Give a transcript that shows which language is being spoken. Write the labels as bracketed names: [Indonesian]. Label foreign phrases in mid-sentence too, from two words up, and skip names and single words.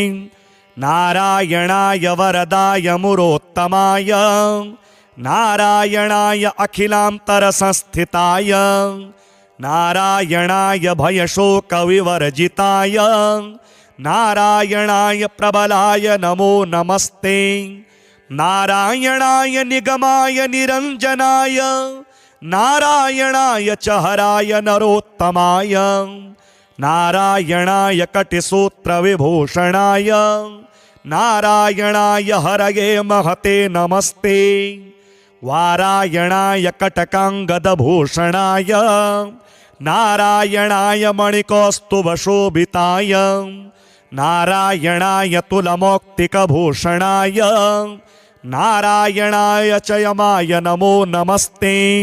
[Sanskrit] नारायणाय वरदाय मुरोत्तमाय नारायणाय अखिलांतर संस्थिताय नारायणाय भयशोकविवर्जिताय नारायणाय प्रबलाय नमो नमस्ते. नारायणाय निगमाय निरंजनाय नारायणाय च हराय नरोत्तमाय नारायणाय कटिसूत्र विभूषणाय नारायणाय हरये महते नमस्ते वारायणाय कटकांगदभूषणाय नारायणाय मणिकौस्तुभशोभिताय नारायणाय तुलमौक्तिकभूषणाय नारायणाय च यमाय नमो नमस्ते